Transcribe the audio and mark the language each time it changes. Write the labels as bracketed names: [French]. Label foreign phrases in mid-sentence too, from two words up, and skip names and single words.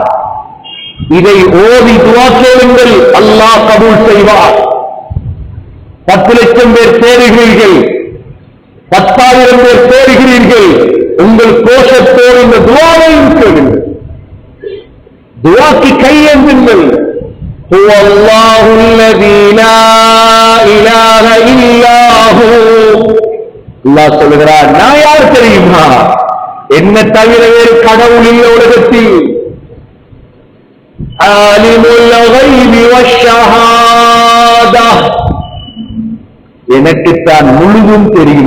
[Tamil] இதை ஓதி துஆ கேளுங்கள், அல்லாஹ் கபூல் செய்வார். 10 லட்சம் பேர் சேருகிறீர்கள், 10,000 பேர் சேருகிறீர்கள், உங்கள் கோஷத்தோடு இந்த துஆவையும் கேளுங்கள். துஆக்கு கையேந்துங்கள். [Arabic] هو الله الذي لا إله إلا هو. [Tamil] அல்லாஹ் சொல்கிறார், நான் யார் தெரியுமா? என்ன தவிர வேறு கடவுள் இல்லை உலகத்தில். [Arabic] عالم الغيب والشهادة. [Tamil] எனக்குத்தான் முழுதும் தெரியும்.